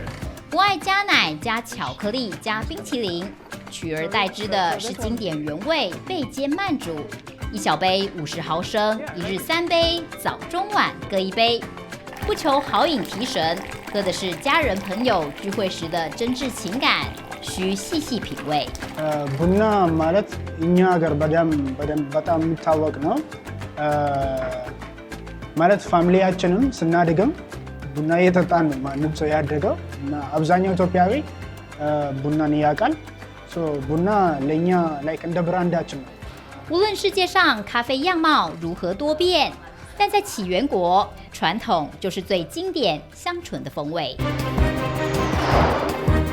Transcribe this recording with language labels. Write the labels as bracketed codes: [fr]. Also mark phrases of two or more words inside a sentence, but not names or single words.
[zh] 不爱加奶、加巧克力、加冰淇淋，取而代之的是经典原味焙煎慢煮，一小杯50毫升，1日3杯，早中晚各1杯，不求好饮提神，喝的是家人朋友聚会时的真挚情感，需细细品味。 [am] ቡና ማለት እኛ ሀገር በጣም የሚታወቅ ነው። ማለት ፋሚሊያችንም ስናድግም ቡና እየጠጣን ነው ማንም ሰው ያደገው እና አብዛኛው ኢትዮጵያዊ ቡናን ያውቃል። ቡና ለእኛ ላይክ እንደ ብራንዳችን ነው። [zh] 无论世界上咖啡样貌如何多变，但在起源国，传统就是最经典香醇的风味。